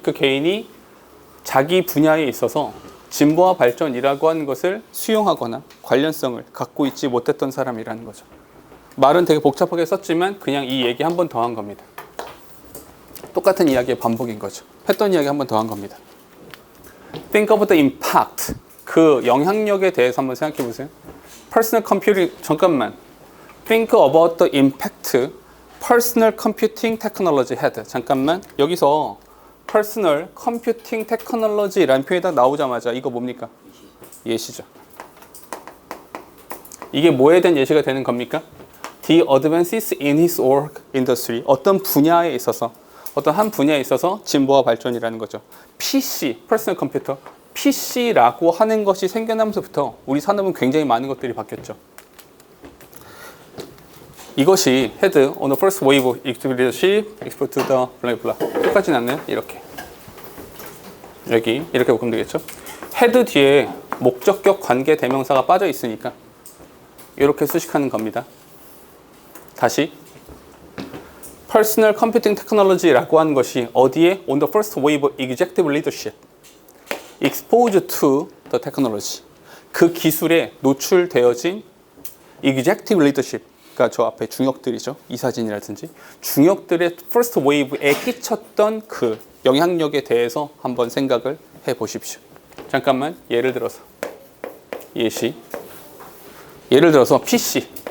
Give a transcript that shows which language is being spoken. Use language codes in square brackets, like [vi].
[ko] 그 개인이 자기 분야에 있어서 진보와 발전이라고 하는 것을 수용하거나 관련성을 갖고 있지 못했던 사람이라는 거죠. 말은 되게 복잡하게 썼지만 그냥 이 얘기 한 번 더 한 겁니다. 똑같은 이야기의 반복인 거죠. 했던 이야기 한 번 더 한 겁니다. [en] Think of the impact. [ko] 그 영향력에 대해서 한번 생각해 보세요. [en] Personal computing, [ko] 잠깐만. [en] Think about the impact personal computing technology had. [ko] 잠깐만. 여기서 personal computing technology라는 표현이 딱 나오자마자 이거 뭡니까? 예시죠. 이게 뭐에 대한 예시가 되는 겁니까? [en] The advances in his or industry. [ko] 어떤 분야에 있어서 어떤 한 분야에 있어서 진보와 발전이라는 거죠. PC, personal computer, PC라고 하는 것이 생겨나면서부터 우리 산업은 굉장히 많은 것들이 바뀌었죠. [en] 이것이 head on the first wave of executive leadership, export to the blah blah. [ko] 똑같진 않나요? 이렇게. 여기 이렇게 보면 되겠죠. head 뒤에 목적격 관계 대명사가 빠져 있으니까 이렇게 수식하는 겁니다. 다시 Personal Computing Technology라고 하는 것이 어디에? [en] On the first wave of executive leadership. Exposed to the technology. [ko] 그 기술에 노출되어진 executive leadership. 그러니까 저 앞에 중역들이죠. 이사진이라든지. 중역들의 first wave에 끼쳤던 그 영향력에 대해서 한번 생각을 해보십시오. 잠깐만 예를 들어서 예시. 예를 들어서 PC.